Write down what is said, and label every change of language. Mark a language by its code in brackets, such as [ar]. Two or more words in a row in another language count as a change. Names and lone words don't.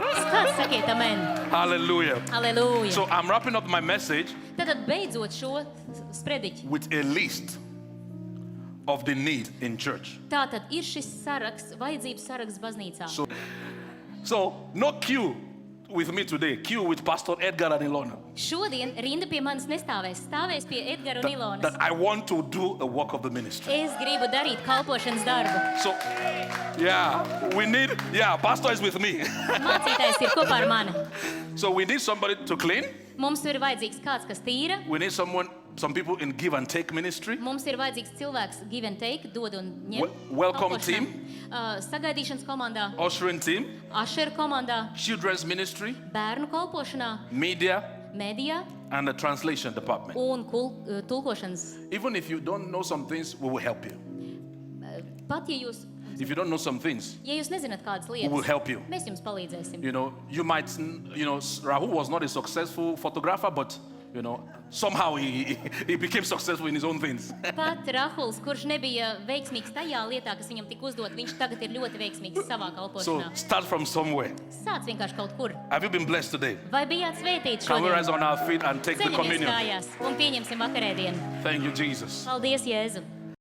[lv] Kāds sakiet amen? [en] Hallelujah. [lv] Aleluja. [en] So I'm wrapping up my message [lv] Tātad beidzot šo sprediķi. [en] with a list of the need in church. [lv] Tātad ir šis saraksts, vajadzības saraksts baznīcā. [en] So, no queue with me today. Queue with Pastor Edgar and Ilona. [lv] Šodien rinda pie manis nestāvēs, stāvēs pie Edgara un Ilonas. [en] That I want to do a work of the ministry. [lv] Es gribu darīt kalpošanas darbu. [en] So, Pastor is with me. [lv] Mācītājs ir kopā ar mani. [en] So we need somebody to clean. [lv] Mums ir vajadzīgs kāds, kas tīra. [en] We need some people in give and take ministry. [lv] Mums ir vajadzīgs cilvēks [en] give and take, [lv] dod un ņem. [en] Welcome [lv] kalpošanā. [en] team. [lv] Sagaidīšanas komandā, [en] Ushering team. [lv] Asher komandā, [en] Children's ministry. [lv] bērnu kalpošanā, [en] Media. [lv] medijā [en] And the translation department. [lv] un tulkošanas. [en] Even if you don't know some things, we will help you. [lv] Pat ja jūs nezināt kādas lietas, [en] we will help you. [lv] mēs jums palīdzēsim. [en] You might, Rahul was not a successful photographer, but, somehow he became successful in his own things. [lv] Pat Rahuls, kurš nebija veiksmīgs tajā lietā, kas viņam tika uzdot, viņš tagad ir ļoti veiksmīgs savā [en] So [lv] kalpošanā. [en] start from somewhere. [lv] Sāc vienkārši kaut kur. [en] Have you been blessed today? [lv] Vai bijāt svētīti [en] Can we rise [lv] šodien? [en] on our feet and take the [lv] Ceļamies [en] communion? [lv] kājās un pieņemsim vakarēdienu. [en] Thank you, Jesus. [lv] Paldies, Jēzu!